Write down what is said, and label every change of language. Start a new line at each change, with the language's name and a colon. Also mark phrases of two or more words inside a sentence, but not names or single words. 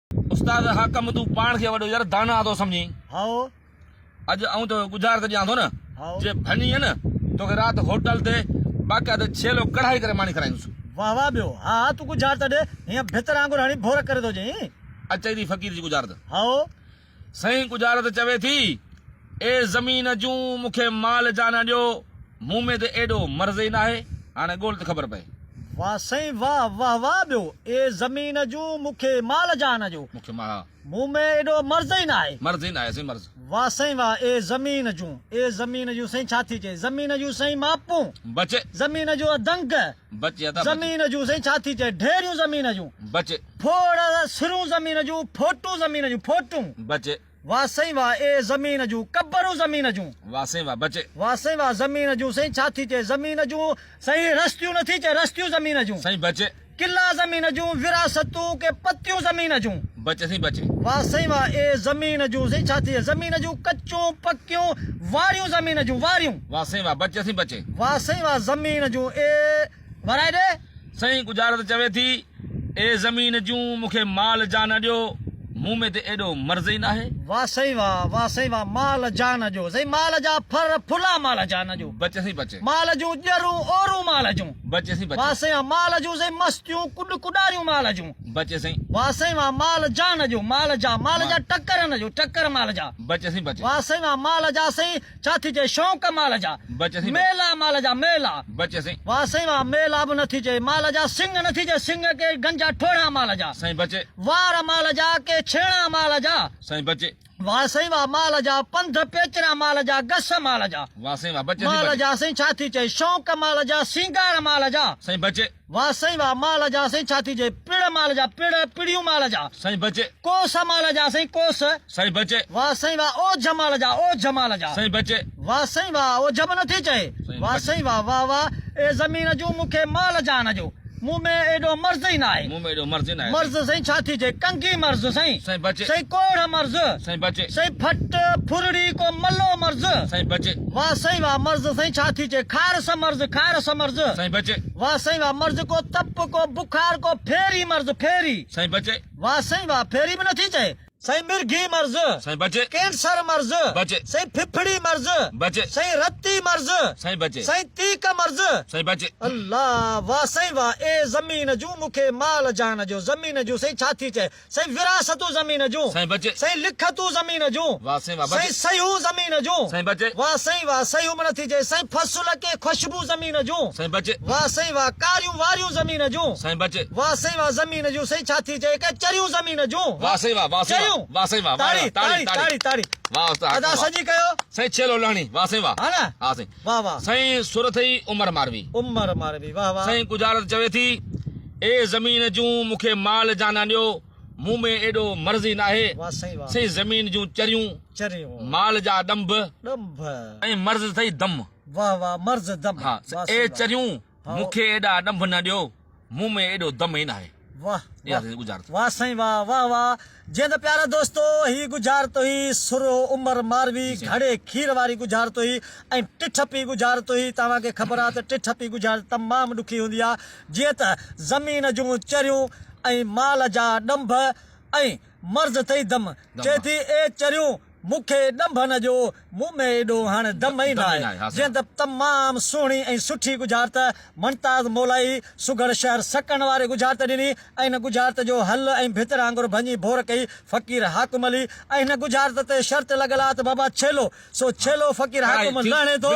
Sindhi: उस्ताद हाकम तू पान के वडो यार दाना तो समझी हाओ अज आऊं तो गुजार ते जां थो न हाओ जे भनी है न तो रात होटल ते बाकायदा छेलो कढ़ाई करे मानी करायूंस वाह वाह बियो हाँ तू गुजार तडे हिया भितर आंगुर हणी भोर करे तो जई अचे दी फकीर जी गुजार त हाओ सही गुजार त चवे थी ए जमीन जूं मुखे माल जाना ॾियो मुंह में ते एडो मर्ज़ ही ना है हाणे गोल त ख़बर पए वाह सही वाह वाह वाह बियो ए जमीन जू मुखे माल जान जो मुखे मा मुंह में एडो मर्ज़ ही ना है मर्ज़ ही ना है सही मर्ज़ वाह सही वाह ए जमीन जू सही छा थी चए जमीन जू सही मापूं बचे जमीन जो दंग बचे था जमीन जू सही छा थी चए ढेरियूं जमीन जू बचे फोड़ सिरूं जमीन जू फोटू जमीन जू फोटू बचे वाह सही वाह ए जमीन जू कब्रू जमीन जू वाह सही वाह बचे वाह सही वाह जमीन जू सही छा थी चए जमीन जू सही रस्तियूं नथी चए रस्तियूं जमीन जू सही बचे किला जमीन जू विरासतूं के पतियूं जमीन जू बचे सही बचे वाह सही वाह ए जमीन जू सही छा थी जमीन जू कच्चूं पक्कियूं वारियूं जमीन जू वारियूं वाह सही वाह बचे सही बचे वाह सही वाह जमीन जू ए वराए दे सही गुजारत चवे थी ए जमीन जूं मुखे माल जान ॾियो मुंह में ते एडो मर्ज़ ही ना है वाह सही वाह माल जान जो सही माल जा फर फुला माल जान जो बचे सही बचे माल जू ॼरूं ओरूं माल जू बचे सही वाह बचे सही वाह माल जू सही मस्तियूं कुॾारियूं माल जू बचे सही वाह सही वाह माल जान जो माल जा टक्कर न जो टक्कर माल जा बचे सही बचे वाह सही वाह माल जा सही छा थी चए शौक़ माल जा बचे सही मेला माल जा मेला बचे सही वाह सही वाह मेला बि नथी चए माल जा सिंग नथी चए सिंग के गंजा ठोड़ा माल जा सही बचे वार माल जा के छेड़ा माल जा सही बचे वाह सही वाह माल जा पंध पेचरा माल जा गस माल जा वाह सही वाह बचे माल सही जा सही छा थी चए शौक़ माल जा सिंगार माल जा सही बचे वाह सही वाह माल जा सही छा थी चए पिड़ माल जा पिड़ियूं माल जा सही बचे कोस माल जा सही कोस सही बचे वाह सही वाह ओझ माल जा ओझ माल जा सही बचे वाह सही वाह ओझ बि नथी चए वाह सही वाह वाह वाह ए जमीन जू मुखे माल जान जो मुंह में एडो मर्ज़ ही ना है मुंह में एडो मर्ज़ ही ना है मर्ज़ सही छा थी चए कंगी मर्ज़ सही सही बचे सही कोढ़ मर्ज़ सही बचे सही फट फुरड़ी को मल्लो मर्ज़ सही बचे वाह सही वाह मर्ज़ सही छा थी चए खारस मर्ज़ सही बचे वाह सही वाह मर्ज़ को तप को बुखार को फेरी मर्ज़ फेरी सही बचे वाह सही वाह फेरी भी नथी चए सही मिर्गी मर्ज़ सही बचे कैंसर मर्ज़ बचे सही फिफड़ी मर्ज़ बचे सही रत्ती मर्ज़ सही बचे सही तीक मर्ज़ सही बचे अल्लाह वाह सही वाह ए जमीन जू मुखे माल जान जो जमीन जू सही छा थी चए सही विरासतू जमीन जू सही बचे सही लिखतू जमीन जू वाह सही वाह सही बचे सयूं जमीन जू सही बचे वाह सयूं में नथी चए सही फसुल के खुशबू जमीन जू सही बचे वाह सही वाह कारियूं वारियूं जमीन जू सही बचे वाह सही वाह जमीन जू सही छा थी चए के चरियूं जमीन जू वाह सही वाह वाह सही चरियूं वाह वाह सही वाह ताड़ी ताड़ी ताड़ी ताड़ी वाह उस्ताद अदा सजी कयो सही छेलो लहणी वाह सही वाह हा ना हाँ सही वाह वाह सही सुर थई उमर मारवी उमर मारवी वाह वाह सही गुजारत चवे थी ए जमीन जूं मुखे माल जाना ॾियो मुंह में एडो मर्ज़ी ना है वाह सही वाह सही जमीन जूं चरियूं चरियूं माल जा डंभ डंभ ऐं मर्ज़ थई दम वाह वाह मर्ज़ दम हाँ वाह ए सही वाह। चरियूं हाँ। मुखे एडा डंभ न ॾियो मुंह में एडो दम ही ना है वाह इहा वाह। थी गुजारत वाह सही वाह वाह वाह जीअं त प्यारा दोस्तो ही गुजार तो ही सुरो उमर मारवी घड़े खीर वारी गुजार तो ही ऐं टिठ पी गुजार तो ही तव्हांखे ख़बर आहे त टिठ पी गुजार तमामु ॾुखी हूंदी आहे जीअं त ज़मीन जूं चरियूं ऐं माल जा ॾंभ ऐं मर्ज़ अथई दम चए थी ए चरियूं मूंखे ॾंभ न ॾियो मुंह में एॾो हाणे दम ई न आहे जीअं त तमामु सुहिणी ऐं सुठी गुजारत मुमताज़ मोलाई सुगर शहर सकण वारे गुजारत ॾिनी ऐं हिन गुजारत जो हल ऐं भितर आंगुर भञी भोर कई फ़क़ीर हाकुम अली ऐं हिन गुजारत ते शर्त लॻल आहे त बाबा छेलो सो छेलो फ़क़ीर हाकुम लहणे थो